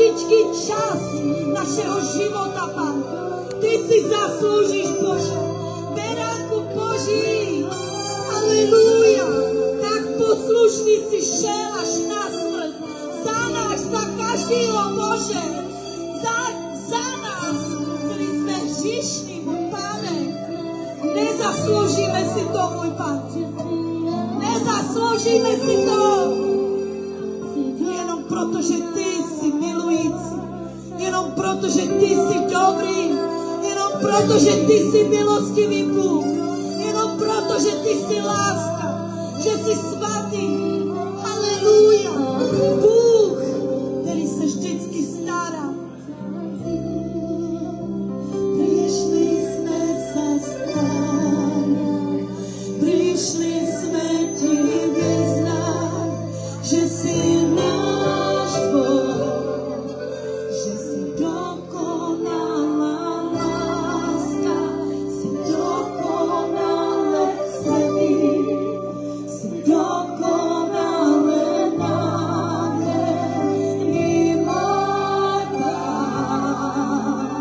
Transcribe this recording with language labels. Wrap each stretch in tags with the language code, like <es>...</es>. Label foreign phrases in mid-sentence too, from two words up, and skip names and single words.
<cs>každý čas našeho života, Pane.</cs> <sk>Ty si zaslúžiš, Bože.</sk> <cs>Beránku Boží.</cs> <sk>Halelúja. Tak poslušný si šel až na smrť. Za nás, za každého, Bože. Za nás, ktorí sme hříšní, môj Pane. Nezaslúžime si to, môj Pane. Nezaslúžime si to.</sk> <cs>Jenom proto, že Ty si milující. Jenom proto, že Ty si dobrý. Jenom proto, že Ty si milostivý Bůh. Jenom proto, že Ty si láska. Že si svatý. Halelúja. Bůh, který se vždycky stará.</cs> <sk>Prišli sme sa starať. Prišli sme Ti vyznať, že si náš Boh, že si dokonalá láska, si dokonale svetý, si dokonale nádherný, môj Pán.</sk>